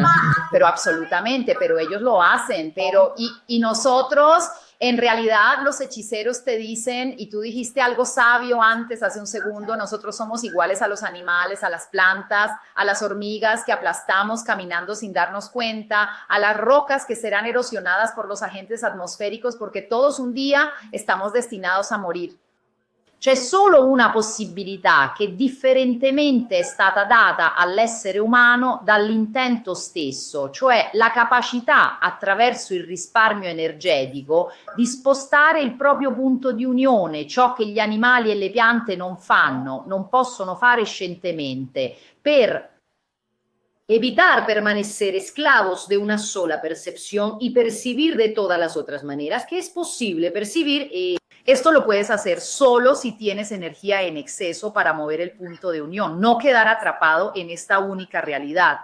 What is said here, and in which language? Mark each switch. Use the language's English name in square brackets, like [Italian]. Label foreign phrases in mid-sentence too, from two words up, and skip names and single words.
[Spanish] Pero absolutamente, pero ellos lo hacen, pero y nosotros, en realidad los hechiceros te dicen, y tú dijiste algo sabio antes, hace un segundo, nosotros somos iguales a los animales, a las plantas, a las hormigas que aplastamos caminando sin darnos cuenta, a las rocas que serán erosionadas por los agentes atmosféricos, porque todos un día estamos destinados a morir. [Italian] C'è solo una possibilità che differentemente è stata data all'essere umano dall'intento stesso, cioè la capacità attraverso il risparmio energetico di spostare il proprio punto di unione, ciò che gli animali e le piante non fanno, non possono fare scientemente, per [Spanish] evitar permanecer esclavos de una sola percepción y percibir de todas las otras maneras que es posible percibir. Esto lo puedes hacer solo si tienes energía en exceso para mover el punto de unión, no quedar atrapado en esta única realidad.